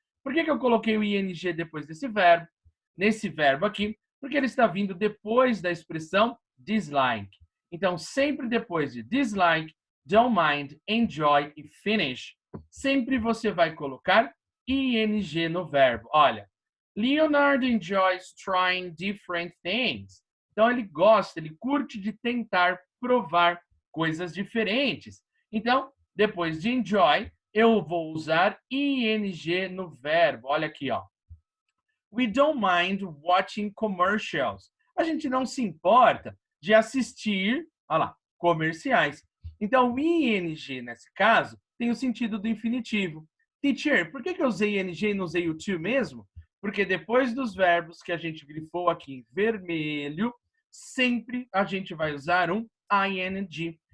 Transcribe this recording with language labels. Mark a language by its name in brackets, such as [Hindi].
[Portuguese] Por que eu coloquei o ing depois desse verbo? Nesse verbo aqui, porque ele está vindo depois da expressão dislike. Então, sempre depois de dislike, don't mind, enjoy e finish, sempre você vai colocar ing no verbo. [English] Olha, Leonard enjoys trying different things. [Portuguese] Então, ele gosta, ele curte de tentar provar coisas diferentes. Então, depois de enjoy, eu vou usar ing no verbo. Olha aqui, ó. [English] We don't mind watching commercials. [Portuguese] A gente não se importa de assistir, olha lá, comerciais. Então, o ing, nesse caso, tem o sentido do infinitivo. Teacher, por que eu usei ing e não usei o to mesmo? Porque depois dos verbos que a gente grifou aqui em vermelho, sempre a gente vai usar um ing.